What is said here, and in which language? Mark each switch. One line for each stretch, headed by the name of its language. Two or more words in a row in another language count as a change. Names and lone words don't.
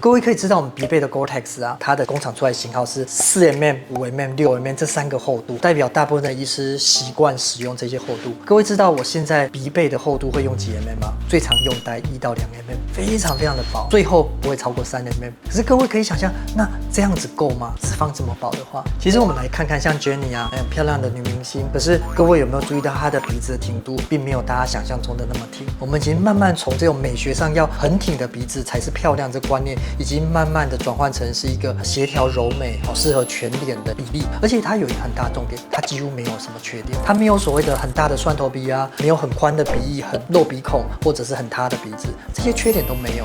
Chinese: 各位可以知道，我們鼻背的 Gore-Tex 啊，它的工廠出來的型號是4mm、5mm、6mm 這3個厚度，代表大部分的醫師習慣使用這些厚度。各位知道我現在鼻背的厚度會用幾 mm 嗎？最常用大概1到2 mm， 非常非常的薄，最後不會超過3 mm。可是各位可以想象，那這樣子夠嗎？脂肪這麼薄的話，其實我們來看看像 Jenny 啊，很漂亮的女明星，可是各位有沒有注意到她的鼻子的挺度，並沒有大家想象中的那麼挺？我們已經慢慢從這種美學上要很挺的鼻子才是漂亮這個觀念，已經慢慢的轉換成是一個協調柔美、好適合全臉的比例。而且它有一個很大的重點，它幾乎沒有什麼缺點，它沒有所謂的很大的蒜頭鼻啊，沒有很寬的鼻翼、很露鼻孔或者是很塌的鼻子，這些缺點都沒有。